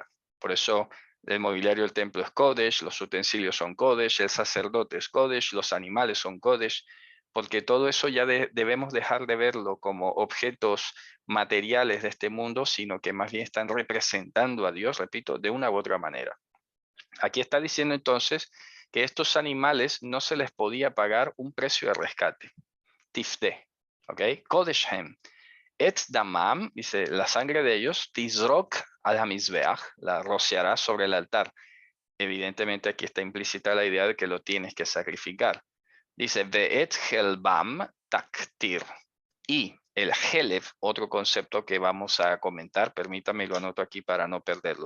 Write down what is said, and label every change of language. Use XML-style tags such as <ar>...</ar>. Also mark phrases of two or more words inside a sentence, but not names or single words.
<es>Por eso el mobiliario del templo es Kodesh, los utensilios son Kodesh, el sacerdote es Kodesh, los animales son Kodesh, porque todo eso ya debemos dejar de verlo como objetos materiales de este mundo, sino que más bien están representando a Dios, repito, de una u otra manera. Aquí está diciendo entonces que estos animales no se les podía pagar un precio de rescate.</es> <he>תפדה, ok? קדש הם. את דמם,</he> <es>dice, la sangre de ellos,</es> <he>תזרק על המזבח,</he> <es>la rociará sobre el altar. Evidentemente aquí está implícita la idea de que lo tienes que sacrificar.</es> <he>Dice, ואת חלבם תקטיר.</he> <es>Y el helef, otro concepto que vamos a comentar, permítame, lo anoto aquí para no perderlo.</es>